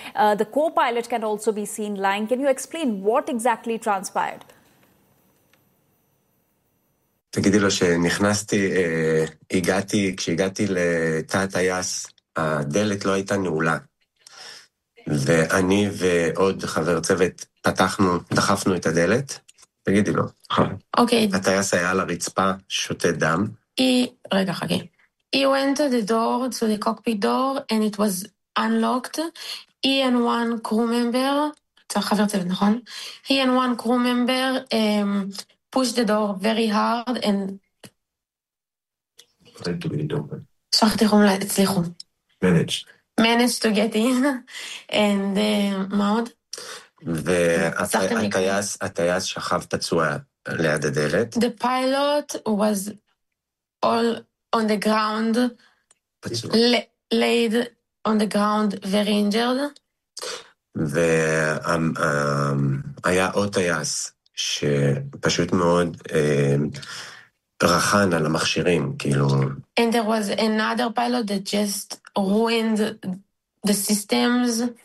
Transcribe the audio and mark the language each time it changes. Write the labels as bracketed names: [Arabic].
[English] The co-pilot can also be seen lying. Can you explain what exactly transpired? [Hebrew] תגידי לו שנכנסתי, הגעתי, כשהגעתי לתא הטייס, הדלת לא הייתה נעולה. ואני ועוד חבר צוות פתחנו, דחפנו את הדלת. תגידי לו. אוקיי. הטייס היה על הרצפה, שותה דם. רגע, חגי. [English] He went to the door, to the cockpit door, and it was unlocked. He and one crew member, [Hebrew] חבר צוות, נכון? [English] He and one crew member, pushed the door very hard and... Tried to get it open. Managed to get in. And [Hebrew] מה עוד? והטייס שכב פצוע ליד הדלת. [English] The pilot was all on the ground. [Hebrew] פצוע. [English] Laid on the ground, very injured. [Hebrew] והיה עוד טייס. שפשוט מאוד רחן על המכשירים, כאילו... [English] And there was another pilot that just ruined the systems.